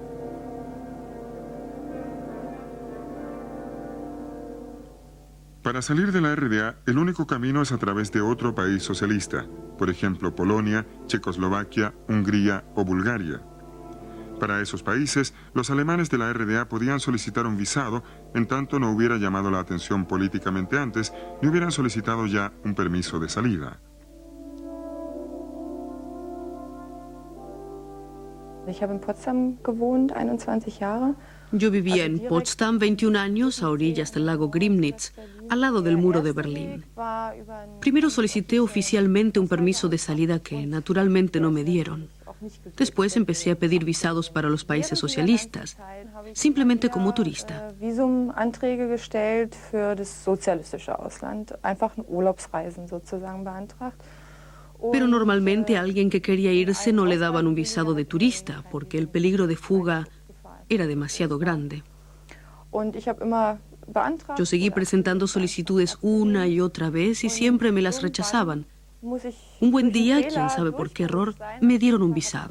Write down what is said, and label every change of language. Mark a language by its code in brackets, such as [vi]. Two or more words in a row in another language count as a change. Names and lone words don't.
[es] Para salir de la RDA, el único camino es a través de otro país socialista, por ejemplo Polonia, Checoslovaquia, Hungría o Bulgaria. Para esos países, los alemanes de la RDA podían solicitar un visado en tanto no hubiera llamado la atención políticamente antes ni hubieran solicitado ya un permiso de salida. [de] Ich habe in Potsdam gewohnt, 21 Jahre. [es] Yo vivía en Potsdam 21 años, a orillas del lago Grimnitz, al lado del muro de Berlín. Primero solicité oficialmente un permiso de salida que naturalmente no me dieron. Después empecé a pedir visados para los países socialistas, simplemente como turista. [de] Visumanträge gestellt für das sozialistische Ausland, einfach Urlaubsreisen sozusagen beantragt. [es] Pero normalmente a alguien que quería irse no le daban un visado de turista, porque el peligro de fuga era demasiado grande. Yo seguí presentando solicitudes una y otra vez y siempre me las rechazaban. Un buen día, quién sabe por qué error, me dieron un visado.